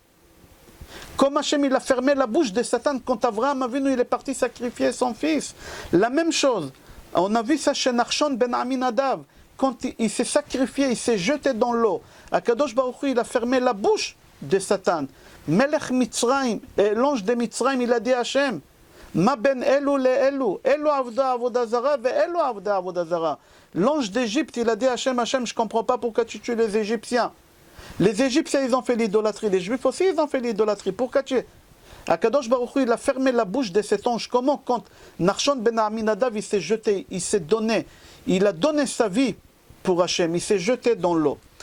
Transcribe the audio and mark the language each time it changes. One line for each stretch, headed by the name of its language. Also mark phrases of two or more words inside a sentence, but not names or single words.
French: Comme Hachem, il a fermé la bouche de Satan quand Avraham Avinu, il est parti sacrifier son fils. La même chose. On a vu ça chez Nachshon ben Aminadav. Quand il s'est sacrifié, il s'est jeté dans l'eau.
Hebrew: הקדוש ברוך הוא,
French: il a fermé la bouche de Satan.
Hebrew: מלך מצרים,
French: l'ange de Mitzrayim, il a dit à Hachem,
Hebrew: מה בין אלו לאלו, אלו עבדו עבודה זרה, ואלו עבדו עבודה זרה.
French: L'ange d'Égypte, il a dit à Hachem, Hachem, je ne comprends pas pourquoi tu tues les Égyptiens. Les Égyptiens, ils ont fait l'idolâtrie. Les Juifs aussi, ils ont fait l'idolâtrie. Pourquoi tu...
Hebrew: הקדוש ברוך הוא,
French: il a fermé la bouche de cet ange. Comment? Quand Nachshon ben Aminadav, il s'est jeté, il s'est donné, il a donné sa vie pour Hachem, il s'est jeté dans l'eau.